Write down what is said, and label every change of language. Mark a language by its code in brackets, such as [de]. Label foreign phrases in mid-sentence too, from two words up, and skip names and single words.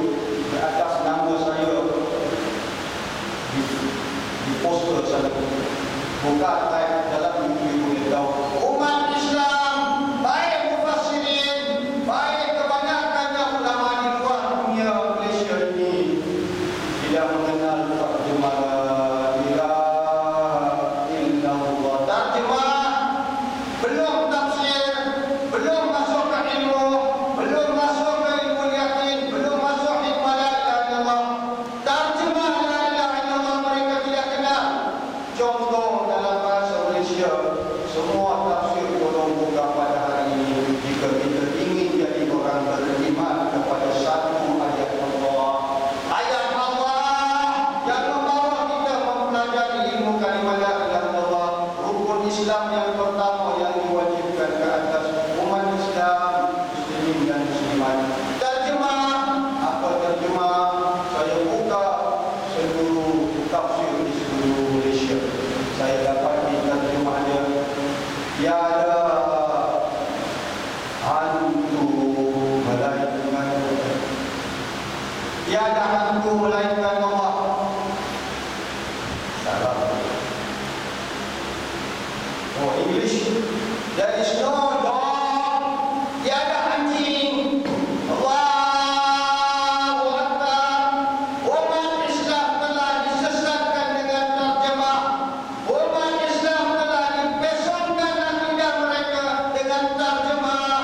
[ms] Di atas nama saya di poster sana. Buka type dalam YouTube boleh tahu. Umat Islam, baik mufassirin, baik kebanyakannya ulama di luar dunia Malaysia ini tidak mengenal terjemah [ar] لا إله إلا الله. [ms] Terjemah belum tafsir, belum masuk ke ilmu, belum masuk ke ilmu yakin, belum masuk hikmah [ar] لا إله إلا الله. [ms] Terjemah [ar] لا إله إلا الله [ms] mereka tidak kenal. Contoh dalam bahasa Malaysia, semua tafsir tolong buka pada hari ini. Jika kita ingin jadi orang beriman kepada satu ayat Allah, ayat Allah yang membawa kita mempelajari ilmu kalimat [ar] لا إله إلا الله, [ms] rukun Islam yang pertama yang diwajibkan ke atas umat Islam, muslimin dan muslimat. Terjemah, apa terjemah? Saya buka seluruh tafsir di seluruh Malaysia. Saya dapat terjemahnya. Tiada hantu melainkan tiada hantu melainkan Allah. Salah. [en] Oh, English. There is no dog. [ms] Tiada anjing. [ar] الله أكبر. [ms] Umat Islam telah disesatkan dengan terjemah. Umat Islam telah dipesongkan akidah mereka dengan terjemah.